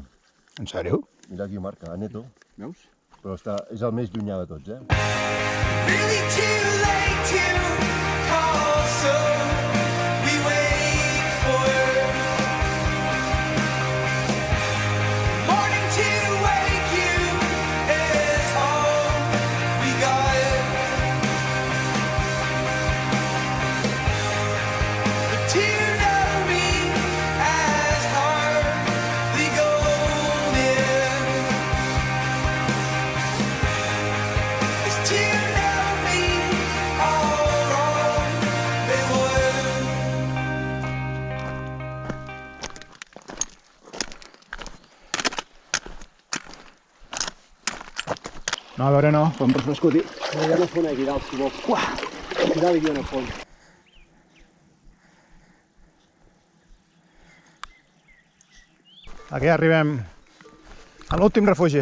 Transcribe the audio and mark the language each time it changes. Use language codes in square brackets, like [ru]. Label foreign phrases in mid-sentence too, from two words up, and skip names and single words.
[ca] En sèrio? Mira aquí marca, la Neto. Veus? Però és el més llunyà de tots, eh? [en] Really too late to call, so we wait for morning to wake you is all we got. But to know me as hardly golden is to know me all wrong they were. [ca] No, a veure, no, em refresco, tio. Hi ha una font aquí dalt, si vols. Aquí dalt hi ha una font. Aquí arribem a l'últim refugi.